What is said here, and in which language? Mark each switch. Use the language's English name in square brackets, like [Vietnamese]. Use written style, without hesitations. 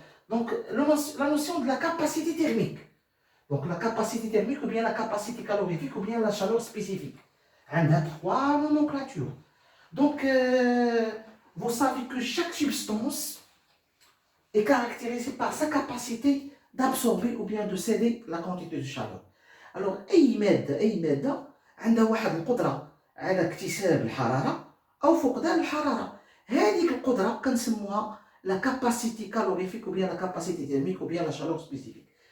[French] Donc la notion de la capacité thermique. Donc la capacité thermique ou bien la capacité calorifique ou bien la chaleur spécifique. On a 3 nomenclatures. Donc vous savez que chaque substance est caractérisée par sa capacité d'absorber ou bien de céder la quantité de chaleur. [Arabic] Alors أي مادة عندها واحد القدرة على اكتساب الحرارة أو فقدان الحرارة. هذيك القدرة كنسموها [French] la capacité calorifique ou bien la capacité thermique ou bien la chaleur spécifique.